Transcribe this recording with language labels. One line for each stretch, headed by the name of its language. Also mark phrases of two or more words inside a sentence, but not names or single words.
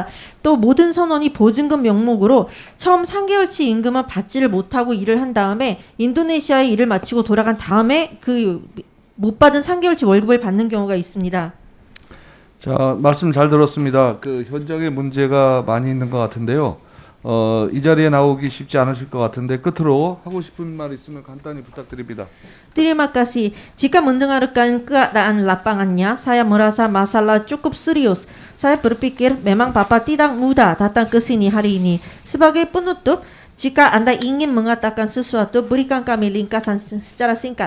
Korean: 또 모든 선원이 보증금 명목으로 처음 3개월치 임금은 받지를 못하고 일을 한 다음에 인도네시아에 일을 마치고 돌아간 다음에 못 받은 3개월치 월급을 받는 경우가 있습니다. 자, 말씀 잘 들었습니다. 현장에 문제가 많이 있는 것 같은데요. 이 자리에 나오기 쉽지 않으실 것 같은데 끝으로 하고 싶은 말 있으면 간단히 부탁드립니다.
Indonesian: Terima kasih. Jika mendengarkan keadaan lapangannya, saya merasa masalah cukup serius. Saya berpikir memang Bapak tidak mudah datang ke sini hari ini. Sebagai penutup, jika Anda ingin mengatakan sesuatu, berikan kami ringkasan secara singkat.